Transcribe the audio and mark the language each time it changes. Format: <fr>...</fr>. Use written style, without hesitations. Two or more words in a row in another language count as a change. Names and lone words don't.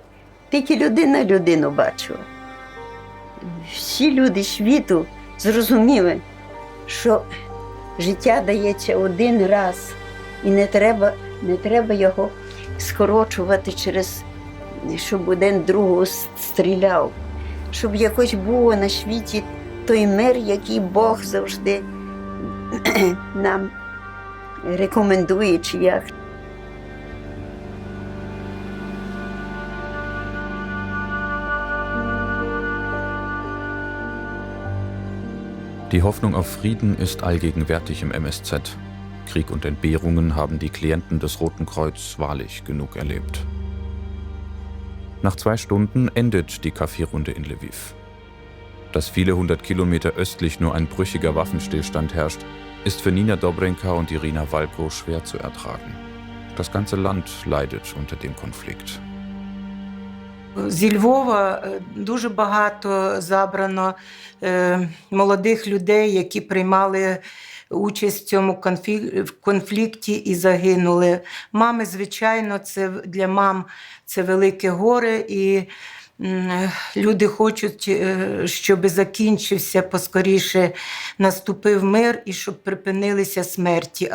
<uk>Тільки людина людину бачила. Всі люди світу зрозуміли, що життя дається один раз, і не треба його скорочувати через, щоб один другого стріляв, щоб якось було на світі той мир, який Бог завжди нам рекомендує, чи як.</uk> <de>Die Hoffnung auf Frieden ist allgegenwärtig im MSZ. Krieg und Entbehrungen haben die Klienten des Roten Kreuz wahrlich genug erlebt. Nach 2 Stunden endet die Kaffeerunde in Lviv. Dass viele 100 Kilometer östlich nur ein brüchiger Waffenstillstand herrscht, ist für Nina Dobrenka und Irina Walko schwer zu ertragen. Das ganze Land leidet unter dem Konflikt.</de> <uk>Зі Львова дуже багато забрано молодих людей, які приймали участь в цьому конфлікті і загинули. Мами, звичайно, це для мам це велике горе, і люди хочуть, щоб закінчився поскоріше, наступив мир і щоб припинилися смерті.</uk>